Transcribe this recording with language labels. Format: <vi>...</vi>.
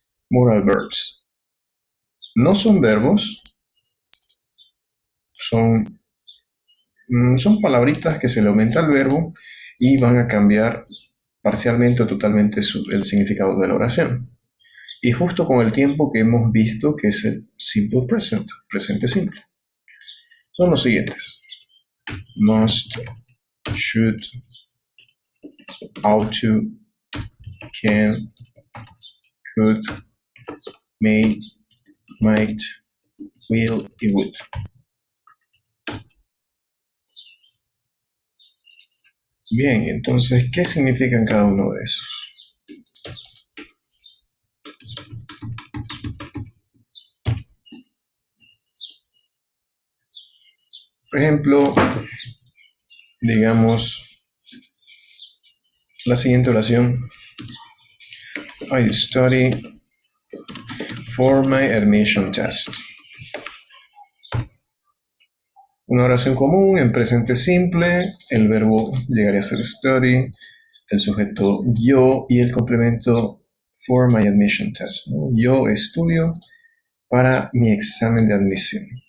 <en>Modal verbs.</en> <es>No son verbos, son, son palabritas que se le aumenta al verbo y van a cambiar parcialmente o totalmente el significado de la oración. Y justo con el tiempo que hemos visto que es el simple present, presente simple. Son los siguientes.</es> <en>Must, should, ought to, can, could, may, might, will y would.</en> <es>Bien, entonces, ¿qué significan cada uno de esos? Por ejemplo, digamos la siguiente oración.</es> <en>I study for my admission test.</en> <es>Una oración común en presente simple, el verbo llegaría a ser study, el sujeto yo y el complemento</es> <en>for my admission test,</en> <es>¿no? Yo estudio para mi examen de admisión.</es>